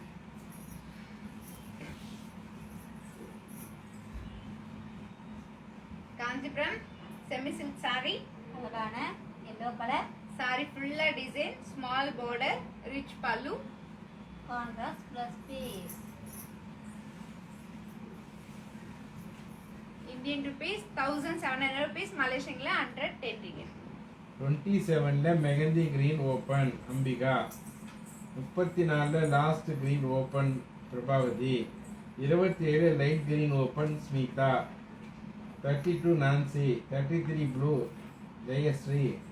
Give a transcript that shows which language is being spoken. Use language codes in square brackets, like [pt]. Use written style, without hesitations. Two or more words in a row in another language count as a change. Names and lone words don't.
[en] Kanchipuram semi silk saree. [ta] அழகான [en] yellow color saree fulla design, small border, rich pallu. Contrast plus piece. Indian rupees 1700 rupees, Malaysian la 110 ringgit. [ta] 27ல மெகந்தி [en] green open [ta] அம்பிகா. 34ல [en] last green open [ta] பிரபாவதி. [en] 27 light green open Smitha. 32 Nancy. 33 blue Jayasree.